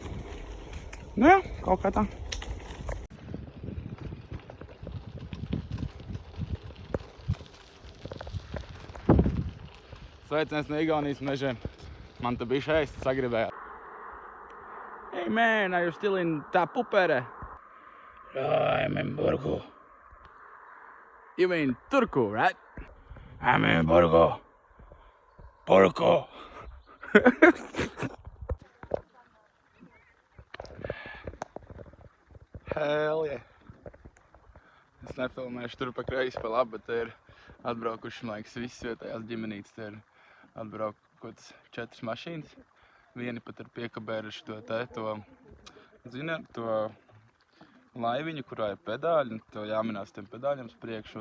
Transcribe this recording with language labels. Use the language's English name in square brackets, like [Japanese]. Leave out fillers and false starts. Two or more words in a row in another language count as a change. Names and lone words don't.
[Latvian] Nu jā, kaut kā tā. Sveiciens no Igaunijas mežiem. Man te bišķi ēst sagribējāt. [English] Hey man, are you still in Tampere? I'm in Burgu. You mean Turku, right? I'm in Burgu. Burgu. Hell yeah. [Latvian] Es nefilmēšu tur pa kreisi pa labi, bet te ir atbraukuši, man liekas, visas vietējās ģimenītes. Te ir atbraukušas 4 mašīnas. Vieni pat ir piekabēruši to laiviņu, kurā ir pedāļi, un to jāminās tiem pedāļiem uz priekšu.